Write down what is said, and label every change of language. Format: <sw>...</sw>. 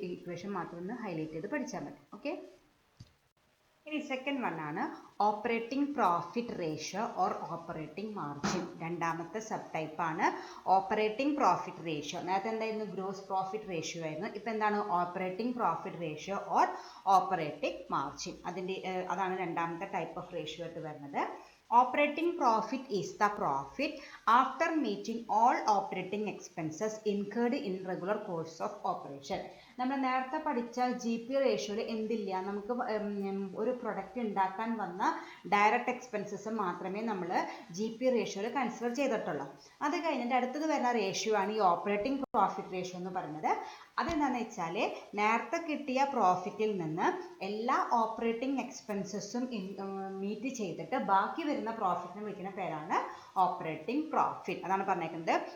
<ml>Equation മാത്രം ഒന്ന് highlight ചെയ്ത് പഠിച്ചാൽ മതി. ഓക്കെ, ഇനി സെക്കൻഡ് വൺ ആണ് operating profit ratio or operating margin. രണ്ടാമത്തെ സബ് ടൈപ്പ് ആണ് ഓപ്പറേറ്റിംഗ് പ്രോഫിറ്റ് റേഷ്യോ. നേരത്തെ എന്തായിരുന്നു, ഗ്രോസ് പ്രോഫിറ്റ് റേഷ്യോ ആയിരുന്നു. ഇപ്പം എന്താണ്, operating profit ratio or operating margin. അതാണ് രണ്ടാമത്തെ ടൈപ്പ് ഓഫ് റേഷ്യോ ആയിട്ട് വരുന്നത്.</ml> <en>Operating profit is the profit after meeting all operating expenses incurred in regular course of operation.</en> <ml>നമ്മൾ നേരത്തെ പഠിച്ച ജി പി റേഷ്യോയിൽ എന്തില്ല, നമുക്ക് ഒരു പ്രൊഡക്റ്റ് ഉണ്ടാക്കാൻ വന്ന ഡയറക്റ്റ് എക്സ്പെൻസസ് മാത്രമേ നമ്മൾ ജി പി റേഷ്യോയിൽ കൺസിഡർ ചെയ്തിട്ടുള്ളൂ. അത് കഴിഞ്ഞിട്ട് അടുത്തത് വരുന്ന റേഷ്യോ ആണ് ഈ ഓപ്പറേറ്റിംഗ് പ്രോഫിറ്റ് റേഷ്യോ എന്ന് പറയുന്നത്. അതെന്താണെന്ന് വെച്ചാൽ നേരത്തെ കിട്ടിയ പ്രോഫിറ്റിൽ നിന്ന് എല്ലാ ഓപ്പറേറ്റിംഗ് എക്സ്പെൻസസും മീറ്റ് ചെയ്തിട്ട് ബാക്കി വരുന്ന പ്രോഫിറ്റിനെ വിളിക്കുന്ന പേരാണ് ഓപ്പറേറ്റിംഗ് പ്രോഫിറ്റ്. അതാണ് പറഞ്ഞേക്കുന്നത്.</ml>